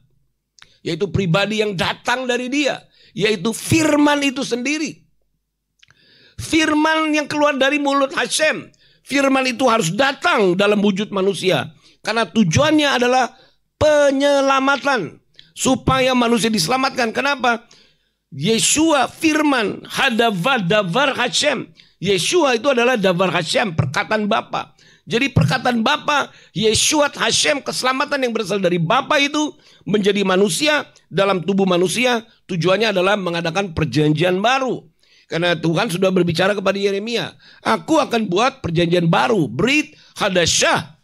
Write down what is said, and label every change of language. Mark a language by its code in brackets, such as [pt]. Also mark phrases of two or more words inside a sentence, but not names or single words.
[id] Yaitu pribadi yang datang dari dia. Yaitu firman itu sendiri. Firman yang keluar dari mulut Hashem. Firman itu harus datang dalam wujud manusia. Karena tujuannya adalah penyelamatan. Supaya manusia diselamatkan. Kenapa? Yeshua firman [he] דבר השם. [id] Yeshua itu adalah [he] דבר השם, [id] perkataan Bapa. Jadi perkataan Bapa, [he] ישועת השם, [id] keselamatan yang berasal dari Bapa itu menjadi manusia dalam tubuh manusia. Tujuannya adalah mengadakan perjanjian baru. Karena Tuhan sudah berbicara kepada Yeremia, aku akan buat perjanjian baru, [he] ברית חדשה.